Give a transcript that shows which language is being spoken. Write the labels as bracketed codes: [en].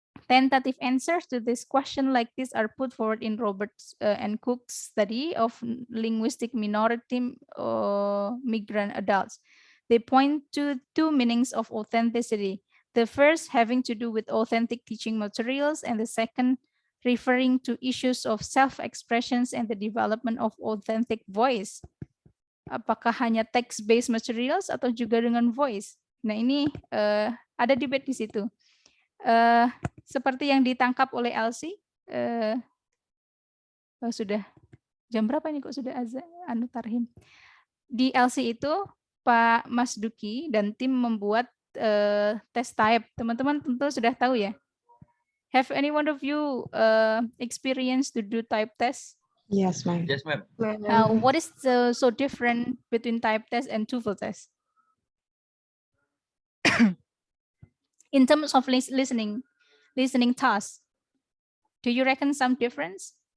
[en] Tentative answers to this question like this are put forward in Roberts and Cook's study of linguistic minority migrant adults. They point to two meanings of authenticity. The first having to do with authentic teaching materials, and the second referring to issues of self-expressions and the development of authentic voice. [id] Apakah hanya text-based materials atau juga dengan voice? Nah ini ada debate di situ. Seperti yang ditangkap oleh Elsie, sudah jam berapa ini kok sudah azan tarhim? Di Elsie itu Pak Mas Duki dan tim membuat test type. Teman-teman tentu sudah tahu ya. [en] Have any one of you experienced to do type test? Yes, ma'am. Yes, ma'am. What is so different between type test and TOEFL test? In terms of listening tasks, do you reckon some difference?